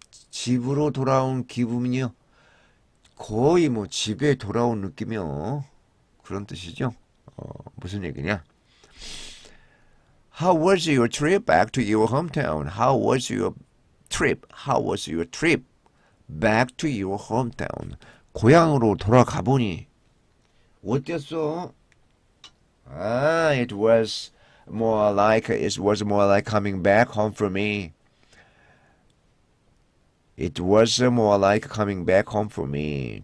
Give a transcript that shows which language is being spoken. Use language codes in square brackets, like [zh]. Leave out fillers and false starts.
[ko] 집으로 돌아온 기분이요. 거의 뭐 집에 돌아온 느낌이요. 그런 뜻이죠. 무슨 얘기냐? [en] How was your trip back to your hometown? How was your trip? How was your trip back to your hometown? [ko] 고향으로 돌아가 보니 어땠어? [en] It was more like coming back home for me. It was more like coming back home for me.